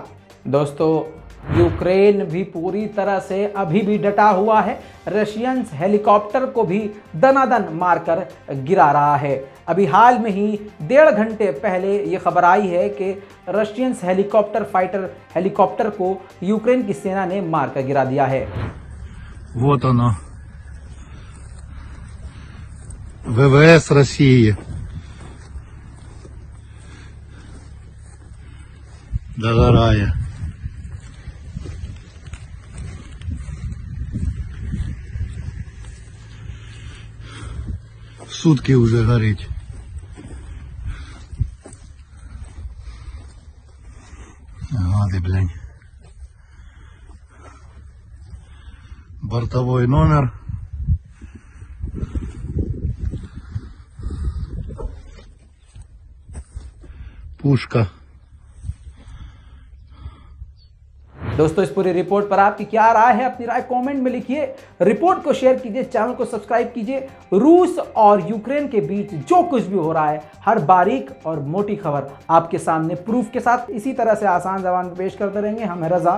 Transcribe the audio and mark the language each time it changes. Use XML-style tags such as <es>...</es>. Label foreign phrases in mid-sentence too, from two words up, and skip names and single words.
<hi>दोस्तों, यूक्रेन भी पूरी तरह से अभी भी डटा हुआ है।</hi> <en>Russians helicopter</en> <hi>को भी दनादन मारकर गिरा रहा है। अभी हाल में ही 1.5 घंटे पहले ये खबर आई है कि</hi> <en>Russians fighter helicopter</en> <hi>को यूक्रेन की सेना ने मारकर गिरा दिया है।</hi> <ru>Вот оно. ВВС России. Догорая. Сутки уже гореть. Гады, блин. Бортовой номер. Пушка.</ru> <hi>दोस्तों, इस पूरी रिपोर्ट पर आपकी क्या राय है? अपनी राय कमेंट में लिखिए। रिपोर्ट को शेयर कीजिए, चैनल को सब्सक्राइब कीजिए। रूस और यूक्रेन के बीच जो कुछ भी हो रहा है, हर बारीक और मोटी खबर आपके सामने प्रूफ के साथ इसी तरह से आसान ज़बान में पेश करते रहेंगे।</hi>